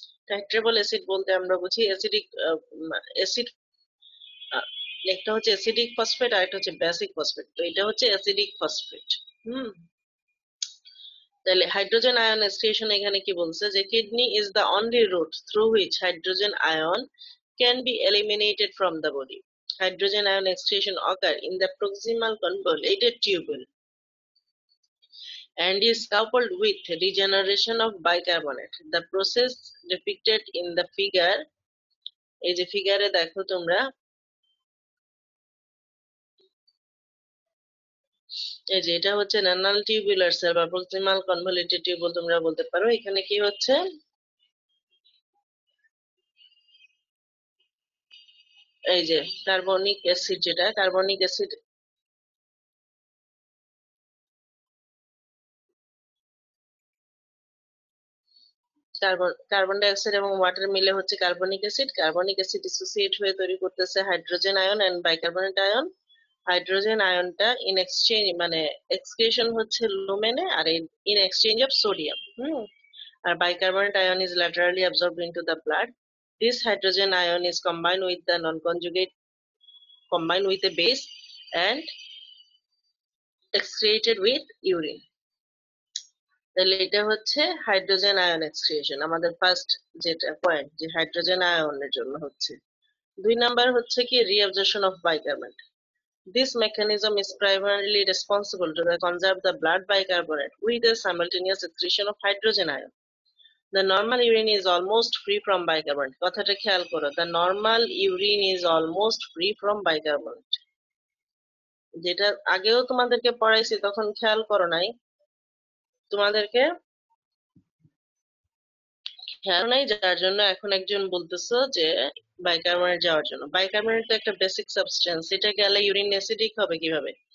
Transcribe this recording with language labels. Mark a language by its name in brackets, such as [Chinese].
[Bangla] টাইট্রেবল acid বলতে আমরা বুঝি অ্যাসিডিক অ্যাসিড, একটা হচ্ছে অ্যাসিডিক ফসফেট আর একটা হচ্ছে বেসিক ফসফেট। তো এটা হচ্ছে অ্যাসিডিক ফসফেট। তাহলে হাইড্রোজেন আয়ন এক্সক্রিশন এখানে কি বলছে যে [English] Kidney is the only route through which hydrogen ion can be eliminated from the body. Hydrogen ion excretion occur in the proximal convoluted tubule and is coupled with regeneration of bicarbonate. The process depicted in the figure, [Bangla] এই যে ফিগারে দেখো তোমরা, এই যে এটা হচ্ছে renal tubular sell বা proximal convoluted tubule তোমরা বলতে পারো। এখানে কি হচ্ছে? এই যে কার্বনিক অ্যাসিড, যেটা carbonic acid, carbon die oxide এবং ওয়াটার মিলে হচ্ছে carbonic acid. Carbonic acid dissociate হয়ে তৈরি করতেছে hydrogen ion and bicarbonate ion. Hydrogen আয়নটা in exchange মানে এক্সক্রিশন হচ্ছে লুমেনে, আর in exchange of sodium. [English] আর bicarbonate ion is laterally absorbed into the blood. This hydrogen ion is combined with the non-conjugate, combined with a base and excreted with urine. [Bangla] তাহলে এটা হচ্ছে hydrogen ion excoriation, আমাদের first যেটা point যে hydrogen আয়নের জন্য হচ্ছে। 2 number হচ্ছে কি reabsorption of bicarbonate. [English] This mechanism is primarily responsible to conserve the blood bicarbonate with a simultaneous excretion of hydrogen ion. The normal urine is almost free from bicarbonate. [Bangla] কথাটা খেয়াল করো, [English] the normal urine is almost free from bicarbonate. [Bangla] যেটা আগেও তোমাদেরকে পড়াইছি তখন খেয়াল করো নাই, তোমাদেরকে খেয়াল নাই, যার জন্য এখন একজন বলতেছো যে বাইকার্বনেট যাওয়ার জন্য। বাইকার্বনেট তো একটা বেসিক সাবস্টেন্স, এটা গেলে ইউরিন অ্যাসিডিক হবে কিভাবে?